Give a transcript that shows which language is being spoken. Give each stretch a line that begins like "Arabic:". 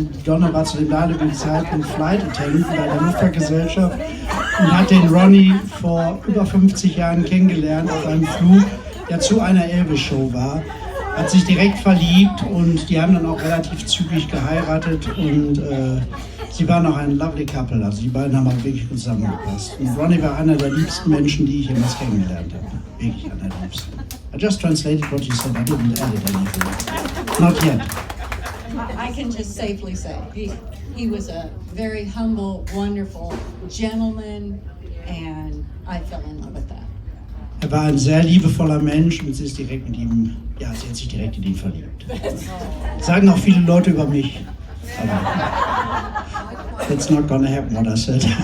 German: Die Donna war zu dem damaligen Zeitpunkt Flight Attendant bei der Luftfahrtgesellschaft und hat den Ronnie vor über 50 Jahren kennengelernt auf einem Flug, der zu einer Elvis-Show war. Hat sich direkt verliebt und die haben dann auch relativ zügig geheiratet und sie waren auch ein
English: lovely couple,
German: also die beiden haben auch wirklich gut zusammengepasst. Und Ronnie war einer der liebsten Menschen, die ich jemals kennengelernt habe. Wirklich einer der liebsten.
English: I just translated what you said, I didn't edit anything. Not yet. I can just safely say he was a very humble, wonderful gentleman, and I fell in love with that.
German: War ein sehr liebevoller Mensch und sie ist direkt mit ihm, ja, sie hat sich direkt in ihn verliebt. Sagen auch viele Leute über mich. Aber
English: that's not gonna happen, what I said.